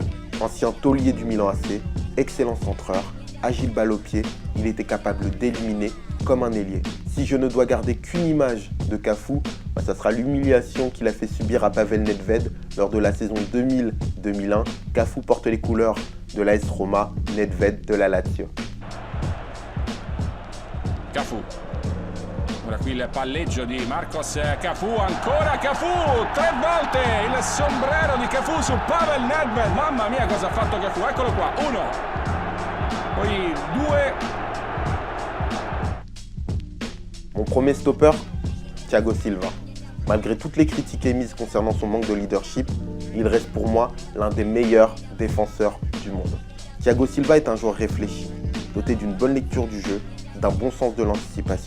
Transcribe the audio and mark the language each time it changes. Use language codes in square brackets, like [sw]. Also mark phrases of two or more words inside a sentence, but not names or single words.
[fr] Ancien taulier du Milan AC, excellent centreur, agile balle au pied, il était capable d'éliminer comme un ailier. Si je ne dois garder qu'une image de Cafu, ça sera l'humiliation qu'il a fait subir à Pavel Nedved lors de la saison 2000-2001. Cafu porte les couleurs de l'AS Roma, Nedved de la Lazio. Cafu. [it] Ora qui il palleggio di Marcos Cafu, ancora Cafu, 3 volte il sombrero di Cafu su Pavel Nedved. Mamma mia cosa ha fatto Cafu, eccolo qua, 1, poi 2. [fr] Mon premier stopper, Thiago Silva. Malgré toutes les critiques émises concernant son manque de leadership, il reste pour moi l'un des meilleurs défenseurs du monde. Thiago Silva est un joueur réfléchi, doté d'une bonne lecture du jeu, d'un bon sens de l'anticipation.